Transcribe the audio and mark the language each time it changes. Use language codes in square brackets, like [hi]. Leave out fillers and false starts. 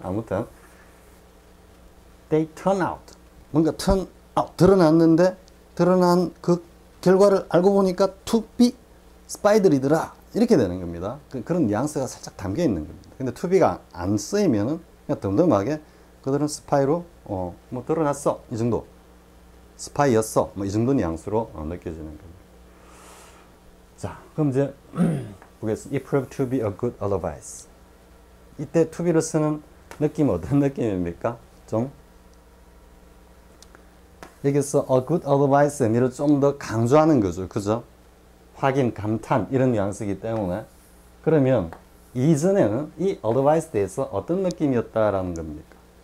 [ko] 아무튼 [en] they turn out [ko] 뭔가 [en] turn out [ko] 드러났는데 드러난 그 결과를 알고 보니까 [en] to be [ko] spy들이더라 이렇게 되는 겁니다. 그런 뉘앙스가 살짝 담겨 있는 겁니다. 근데 to be가 안 쓰이면은 그냥 덤덤하게 그들은 스파이로 뭐 드러났어 이 정도 스파이였어 뭐 이 정도 뉘앙스로 느껴지는 겁니다. 자 그럼 이제 보겠습니다. [en] It proved to be a good advice. [ko] 이때 to be를 쓰는 느낌은 어떤 느낌입니까? 좀 여기서 [en] a good advice [ko] 의미를 좀 더 강조하는 거죠. 그죠? 확인, 감탄 이런 뉘앙스이기 때문에 그러면 이전에는 이 advice에 대해서 어떤 느낌이었다라는 겁니까?